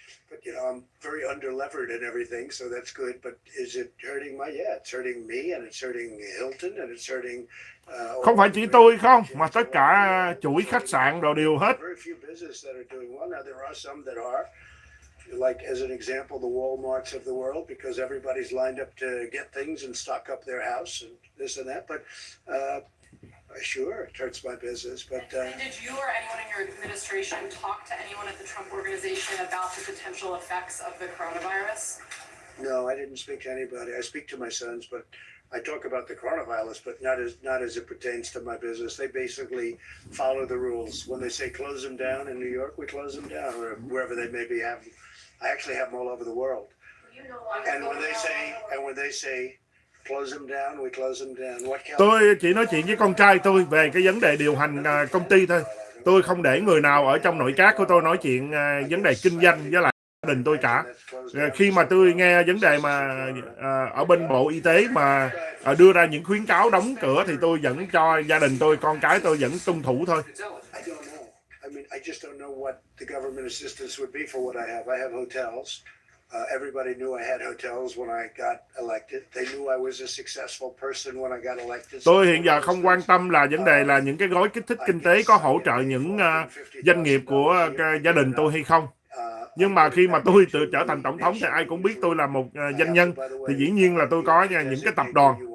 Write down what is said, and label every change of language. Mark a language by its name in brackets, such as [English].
[English] But you know, I'm very under-levered and everything, so that's good. But is it hurting yeah, it's hurting me and it's hurting Hilton and it's hurting. [Vietnamese] Không phải chỉ tôi không, mà tất cả chuỗi khách sạn đồ đều hết. [English] Very few businesses that are doing well. Now there are some that are, like as an example, the Walmarts of the world, because everybody's lined up to get things and stock up their house and this and that. But sure, it hurts my business, but... And did you or anyone in your administration talk to anyone at the Trump Organization about the potential effects of the coronavirus? No, I didn't speak to anybody. I speak to my sons, but I talk about the coronavirus, but not as it pertains to my business. They basically follow the rules. When they say close them down in New York, we close them down, or wherever they maybe have. I actually have them all over the world. And when they say close them down, we close them down. [Vietnamese] Tôi chỉ nói chuyện với con trai tôi về cái vấn đề điều hành công ty thôi. Tôi không để người nào ở trong nội các của tôi nói chuyện vấn đề kinh doanh với lại gia đình tôi cả. Khi mà tôi nghe vấn đề mà ở bên Bộ Y tế mà đưa ra những khuyến cáo đóng cửa thì tôi vẫn cho gia đình tôi, con cái tôi vẫn tuân thủ thôi. [English] I mean, I just don't know what the government assistance would be for what I have. I have hotels. Everybody knew I had hotels when I got elected. They knew I was a successful person when I got elected. [Vietnamese] Tôi hiện giờ không quan tâm là vấn đề là những cái gói kích thích kinh tế có hỗ trợ những doanh nghiệp của gia đình tôi hay không. Nhưng mà khi mà tôi tự trở thành tổng thống thì ai cũng biết tôi là một doanh nhân, thì dĩ nhiên là tôi có những cái tập đoàn.